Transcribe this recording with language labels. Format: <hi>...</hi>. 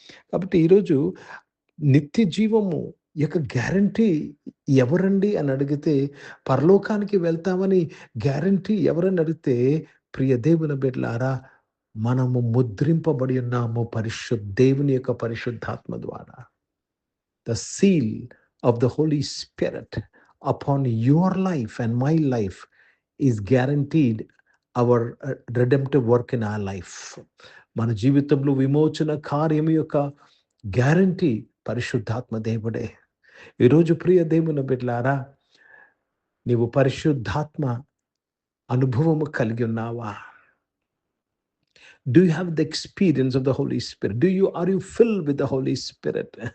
<te>కాబట్టి ఈరోజు నిత్య జీవము యొక్క గ్యారంటీ ఎవరండి అని అడిగితే, పరలోకానికి వెళ్తామని గ్యారంటీ ఎవరని అడిగితే, ప్రియ దేవుని బిడ్డలారా, మనము ముద్రింపబడి ఉన్నాము దేవుని యొక్క పరిశుద్ధాత్మ ద్వారా.</te> <en>The seal of the holy spirit upon your life and my life is guaranteed our redemptive work in our life.</en> <te>మన జీవితంలో విమోచన కార్యం యొక్క గ్యారంటీ పరిశుద్ధాత్మ దేవుడే. ఈరోజు ప్రియ దేవుని బిడ్డలారా, నీవు పరిశుద్ధాత్మ అనుభవము కలిగి ఉన్నావా?</te> <en>Do you have the experience of the Holy Spirit? Are you filled with the Holy Spirit?</en>